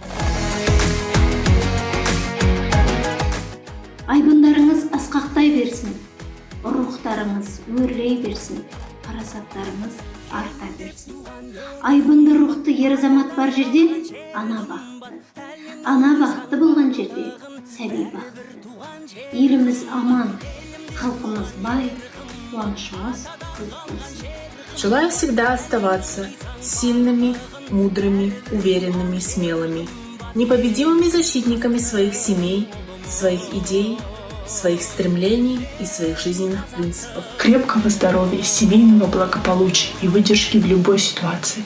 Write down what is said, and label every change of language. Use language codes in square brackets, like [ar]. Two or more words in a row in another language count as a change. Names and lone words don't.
[kk] Айбындарыңыз асқақтай берсін, рухтарыңыз өрлей берсін, парасаттарыңыз арта берсін. Айбынды рухты ер азамат бар жерде ана бақытты. Ана бақытты болған жерде сәби бақытты. Еліміз аман, халқымыз бай, қуанышымыз көп болсын. [ru] Желаю всегда оставаться сильными, мудрыми, уверенными, смелыми, непобедимыми защитниками своих семей, своих идей, своих стремлений и своих жизненных принципов. Крепкого здоровья, семейного благополучия и выдержки в любой ситуации.